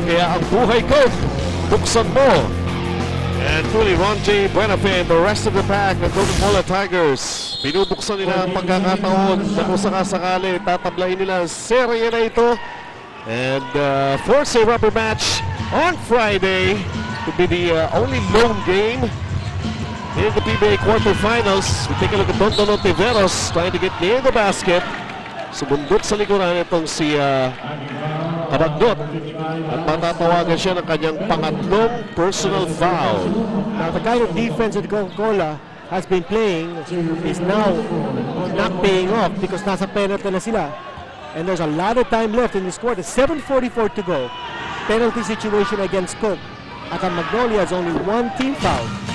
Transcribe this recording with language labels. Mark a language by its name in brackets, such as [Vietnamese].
[Filipino] Kaya ang Buhay Coke, buksan mo. [English] And truly Ron J. Brenafe and the rest of the pack ng Coca-Cola Tigers. [Filipino] Binubuksan nila ang pagkakataon na kung sakasakali tatablahin nila ang serye na ito. [English] And force a rubber match on Friday to be the only lone game in the PBA quarterfinals. We take a look at Dondon Ontiveros trying to get near the basket. [Filipino] Sumundot sa likuran itong si Cabagnot. At matatawagan siya ng kanyang pangatlong personal foul. [English] Now the kind of defense that Coca-Cola has been playing is now not paying off because [Filipino] nasa penalty na sila. [English] And there's a lot of time left in this quarter. 7:44 to go. Penalty situation against Coke. [Filipino] At ang [English] Magnolia has only 1 team foul.